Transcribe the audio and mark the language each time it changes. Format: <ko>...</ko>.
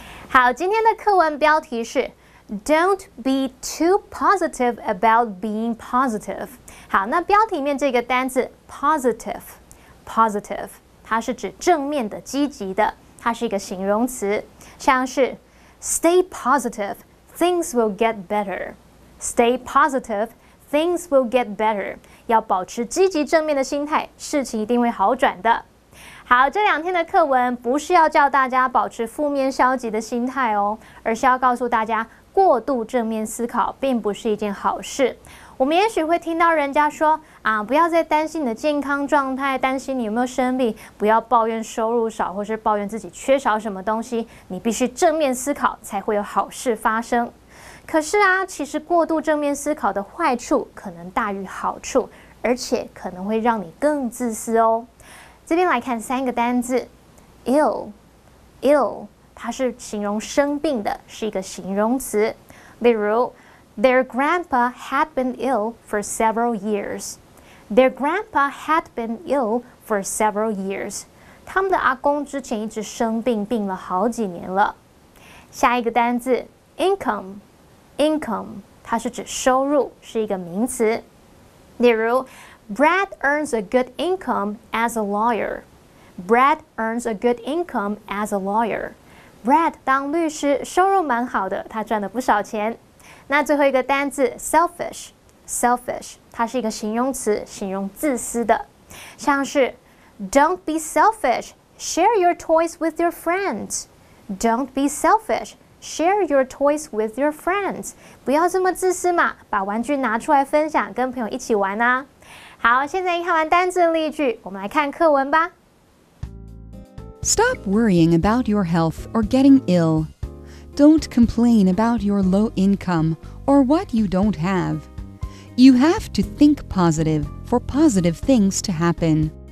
<zh>好，今天的课文标题是</zh> <en>Don't be too positive about being positive.</en> <zh>好，那标题里面这个单字 positive， 它是指正面的、积极的，它是一个形容词，像是</zh> <en>Stay positive, things will get better. Stay positive, things will get better.</en> <zh>要保持积极正面的心态，事情一定会好转的。好，这2天的课文不是要叫大家保持负面消极的心态哦，而是要告诉大家，过度正面思考并不是一件好事。我们也许会听到人家说不要再担心你的健康状态，担心你有没有生病，不要抱怨收入少，或是抱怨自己缺少什么东西，你必须正面思考才会有好事发生。可是其实过度正面思考的坏处可能大于好处，而且可能会让你更自私哦。这边来看3个单字 ill， 它是形容生病的，是一个形容词。</zh> <en>例如 Their grandpa had been ill for several years. Their grandpa had been ill for several years.</en> <zh>他们的阿公之前一直生病，病了好几年了。下一个单字 income， 它是指收入，是一个名词。</zh> <en>例如Brad earns a good income as a lawyer. Brad earns a good income as a lawyer.</en> <zh>Brad 当律师，收入蛮好的，他赚了不少钱。那最后一个单字 selfish， 它是一个形容词，形容自私的，像是</zh> <en>Don't be selfish, share your toys with your friends. Don't be selfish, share your toys with your friends.</en> <zh>不要这么自私嘛，把玩具拿出来分享，跟朋友一起玩啊。好，现在看完单字的例句，我们来看课文吧。</zh> <en>Stop worrying about your health or getting ill. Don't complain about your low income or what you don't have. You have to think positive for positive things to happen.</en>